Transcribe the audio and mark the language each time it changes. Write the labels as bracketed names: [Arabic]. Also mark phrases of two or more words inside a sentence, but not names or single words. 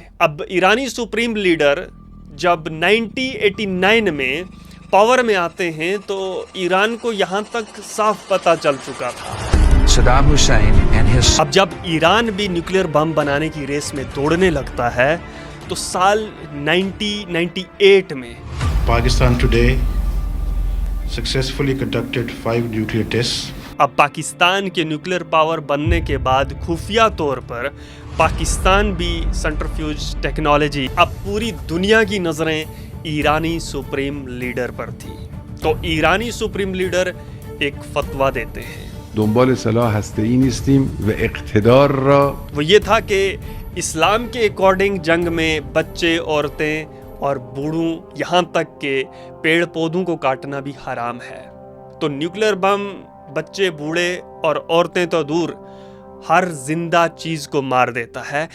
[Hindi] अब ईरानी [English] supreme leader [Hindi] जब 1989 में पावर में आते हैं तो ईरान को यहाँ तक साफ पता चल चुका था। [English] Saddam Hussein and his [Hindi] अब जब ईरान भी [English] nuclear bomb [Hindi] बनाने की रेस में दौड़ने लगता है तो साल 1998 में [English] Pakistan today successfully conducted 5 nuclear tests. [Hindi] अब पाकिस्तान के [English] nuclear power [Hindi] बनने के बाद खुफिया तौर पर पाकिस्तान भी [English] centrifuge technology, [Hindi] अब पूरी दुनिया की नज़रें ईरानी [English] supreme leader [Hindi] पर थी। तो ईरानी [English] supreme leader [Hindi] एक फतवा देते हैं। [Persian] دنبال سلاح هسته‌ای نیستیم و اقتدار را [Hindi] वो ये था कि इस्लाम के अकॉर्डिंग जंग में बच्चे, औरतें और बूढ़ों, यहाँ तक के पेड़ पौधों को काटना भी हराम है। तो [English] nuclear bomb [Hindi] बच्चे, बूढ़े और औरतें तो दूर, हर जिंदा चीज़ को मार देता है।